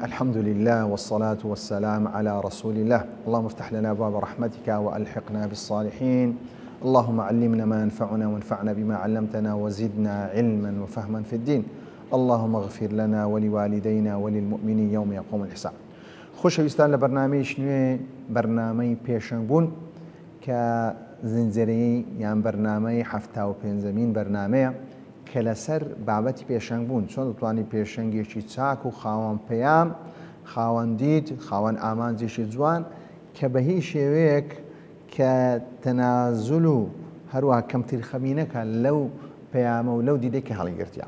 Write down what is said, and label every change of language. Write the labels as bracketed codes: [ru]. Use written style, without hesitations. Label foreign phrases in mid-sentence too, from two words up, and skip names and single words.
[ar] الحمد لله والصلاة والسلام على رسول الله. اللهم افتح لنا باب رحمتك وألحقنا بالصالحين. اللهم علمنا ما ينفعنا وانفعنا بما علمتنا وزدنا علما وفهما في الدين. اللهم اغفر لنا ولوالدينا وللمؤمنين يوم يقوم الحساب. [ckb] خۆشەویستان لە بەرنامەیەکی نوێ بەرنامەی پێشەنگبوون کە زنجیرەیەی یان بەرنامەی 75مین بەرنامەیە کە لەسەر بابەتی پێشەنگبوون، چۆن دەتوانین پێشەنگێکی چاک و خاوەن پەیام، خاوەن دیت، خاوەن ئامانجێکی جوان کە بە هیچ شێوەیەک کە تەنازل و هەروەها کەمترخەمینەکە لەو پەیامە و لەو دیدەی کە هەڵیگرتیان.